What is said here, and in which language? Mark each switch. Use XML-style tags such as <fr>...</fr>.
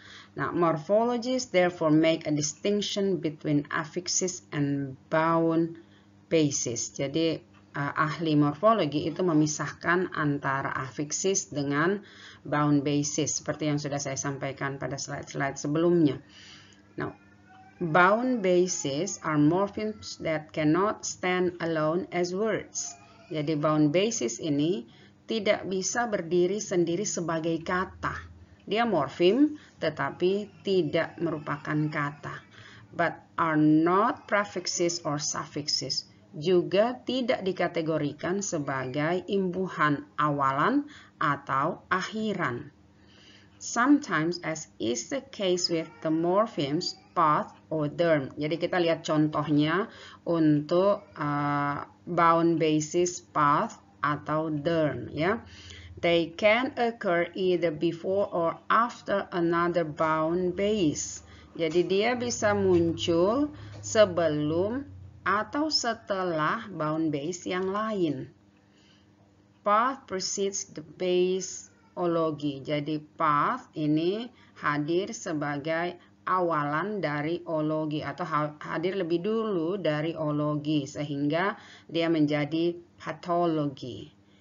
<en>Nah, morphologists therefore make a distinction between affixes and bound bases.</en> <id>Jadi ahli morfologi itu memisahkan antara affixes dengan bound bases seperti yang sudah saya sampaikan pada slide-slide sebelumnya.</id> <en>Now, bound bases are morphemes that cannot stand alone as words.</en> <id>Jadi bound bases ini tidak bisa berdiri sendiri sebagai kata. Dia morfem tetapi tidak merupakan kata.</id> <en>But are not prefixes or suffixes.</en> <id>Juga tidak dikategorikan sebagai imbuhan awalan atau akhiran.</id> <en>Sometimes, as is the case with the morphemes path or derm.</en> <id>Jadi kita lihat contohnya untuk bound basis path atau derm, ya.</id> <en>They can occur either before or after another bound base.</en> <id>Jadi dia bisa muncul sebelum atau setelah bound base yang lain.</id> <en>Path precedes the base ology.</en> <id>Jadi path ini hadir sebagai awalan dari ologi atau hadir lebih dulu dari ologi sehingga dia menjadi pathology.</id>